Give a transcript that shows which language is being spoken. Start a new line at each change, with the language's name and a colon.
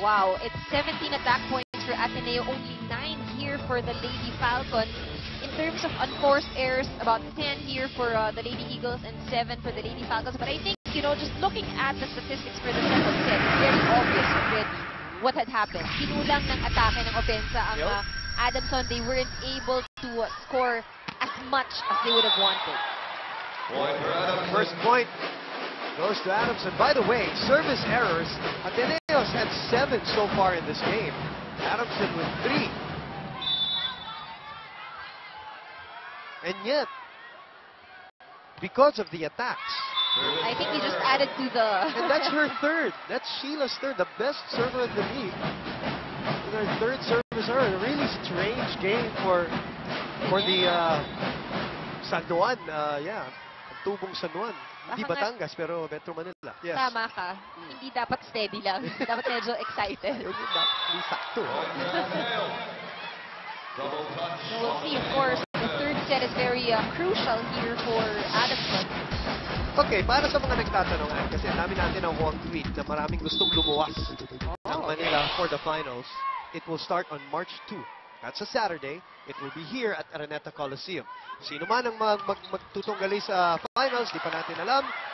English: Wow, it's 17 attack points for Ateneo, only 9 here for the Lady Falcons. In terms of unforced errors, about 10 here for the Lady Eagles and 7 for the Lady Falcons. But I think, you know, just looking at the statistics for the second set, it's very obvious already what had happened.
Filipino: Kinulang ng atake ng opensa ang Adamson.
English: They weren't able to score as much as they would have wanted. First point goes to Adamson. By the way, service errors, Ateneo's had 7 so far in this game. Adamson with 3. And yet, because of the attacks, I think he just added to the... and that's her third. That's Sheila's third, the best server in the league. And her third service error. A really strange game for the San Juan.
Filipino: Tubong San Juan. Hindi Batangas, pero Metro Manila. Yes. Tama ka. Hindi dapat steady lang. Dapat medyo excited. Hindi sakto.
English: We'll see, of course. The third set is very crucial here for Adamson.
Filipino: Okay, para sa mga nagtatanong, kasi dami natin ang one tweet na maraming gustong lumuwas ng Manila
English: for the finals. It will start on March 2. That's a Saturday. It will be here at Araneta Coliseum.
Filipino: Sino man ang magtutunggali sa finals, di pa natin alam.